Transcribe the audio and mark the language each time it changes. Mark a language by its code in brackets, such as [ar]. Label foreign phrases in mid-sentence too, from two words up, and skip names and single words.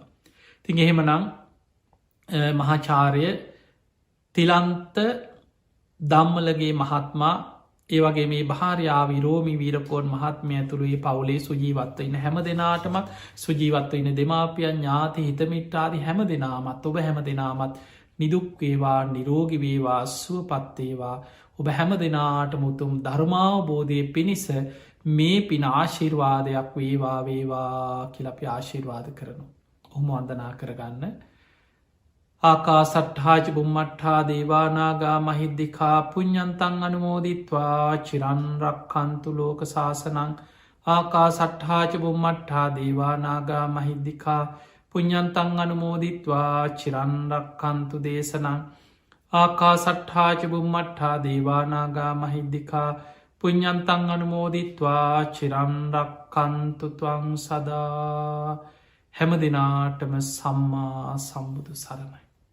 [si] තින් එහෙමනම් මහාචාරය තිලන්ත දම්මලගේ මහත්මා ඒවගේ මේ භාරයාව රෝමි වීරකෝන් මහත්මය ඇතුළේ පවුලේ සුජීවත්ව ඉන්න හැම දෙනාටමත් සුජීවත්ව ඉන්න දෙමාපියන් ඥාති හිතමිට්ටාදී හැම දෙනාමත් ඔබ හැම දෙනාමත් නිදුක්වේවා නිරෝගිවේවා සුවපත්තේවා ඔබ හැම දෙනාට මුතුම් ධර්මාවබෝධය පිණිස මේ පින ආශිර්වාදයක් වේවා වේවා කියලපි ආශිර්වාද කරනු. ඔහොම වන්දනා කරගන්න. [pi] ආකා සට්හාච බුම්මට්හා දේවානාගා මහිද්දිකා පුඤ්ඤන්තං අනුමෝදිත්වා චිරන්රක්කන්තු ලෝක ශාසනං ආකා සට්හාච බුම්මට්හා දේවානාගා මහිද්දිකා පුඤ්ඤන්තං අනුමෝදිත්වා චිරන්රක්කන්තු දේශනං ආකා සට්හාච බුම්මට්හා දේවානාගා මහිද්දිකා පුඤ්ඤන්තං අනුමෝදිත්වා චිරන්රක්කන්තු ත්වං සදා. [si] හැම දෙනාටම සම්මා සම්බුදු සරණයි.